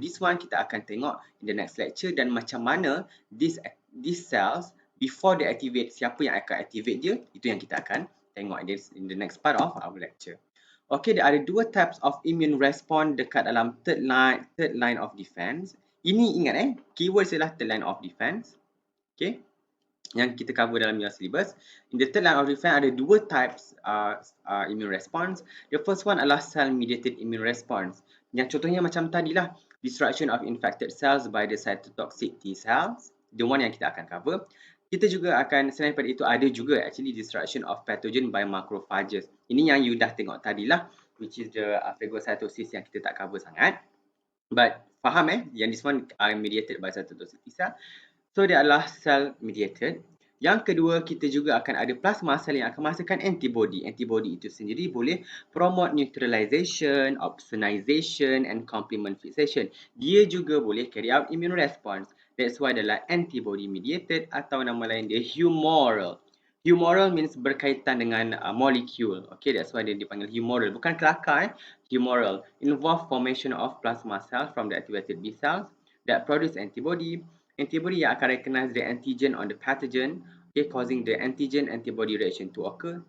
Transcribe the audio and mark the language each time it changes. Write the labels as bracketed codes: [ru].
[en] This one [ms] kita akan tengok [en] in the next lecture [ms] dan macam mana [en] these cells before they activate, [ms] siapa yang akan activate dia, itu yang kita akan tengok [en] in the next part of our lecture. Okay, there [ms] ada dua [en] types of immune response [ms] dekat dalam [en] third line of defense. [ms] Ini ingat keyword adalah third line of defense. Okay, yang kita cover dalam [en] your syllabus. In the third line of defense [ms] ada dua [en] types immune response. The first one [ms] adalah [en] cell-mediated immune response. [ms] Yang contohnya macam tadilah, [en] destruction of infected cells by the cytotoxic T cells. The one [ms] yang kita akan cover. Kita juga akan, selain daripada itu, ada juga actually destruction of pathogen by macrophages. Ini yang you dah tengok tadilah, [en] which is the phagocytosis [ms] yang kita tak cover sangat. [en] But [ms] faham yang [en] this one are mediated by cytotoxic T cell. [ms] So, dia adalah cell-mediated. Yang kedua, kita juga akan ada plasma cell yang akan menghasilkan antibody. [en] Antibody [ms] itu sendiri boleh [en] promote neutralization, opsonization and complement fixation. [ms] Dia juga boleh carry out immune response. [en] That's why [ms] adalah antibody-mediated atau nama lain dia humoral. Humoral means berkaitan dengan molecule. Okay, [en] that's why [ms] dia dipanggil humoral. Bukan kelakar, humoral. [en] Involve formation of plasma cells from the activated B cells that produce antibody. Antibody [ms] yang akan [en] recognize the antigen on the pathogen, okay, causing the antigen-antibody reaction to occur.